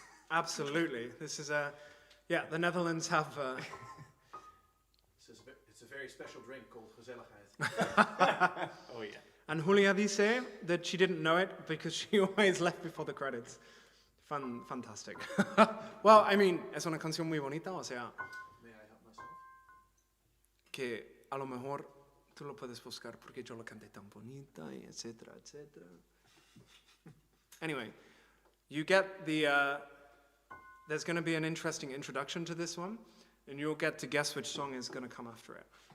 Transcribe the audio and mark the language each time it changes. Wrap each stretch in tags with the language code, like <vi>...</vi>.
<en>Absolutely. This is yeah, the Netherlands have... It's a very special drink called gezelligheid. Oh yeah. And Julia</en> <es>dice</es> <en>that she didn't know it because she always left before the credits. Fantastic. Well, I mean,</en> <es>es una canción muy bonita, o sea,</es> <en>May I help myself?</en> <es>que a lo mejor tú lo puedes buscar porque yo lo canté tan bonita, y etcétera, etcétera.</es> <en>Anyway, you get the... there's going to be an interesting introduction to this one, and you'll get to guess which song is going to come after it.</en>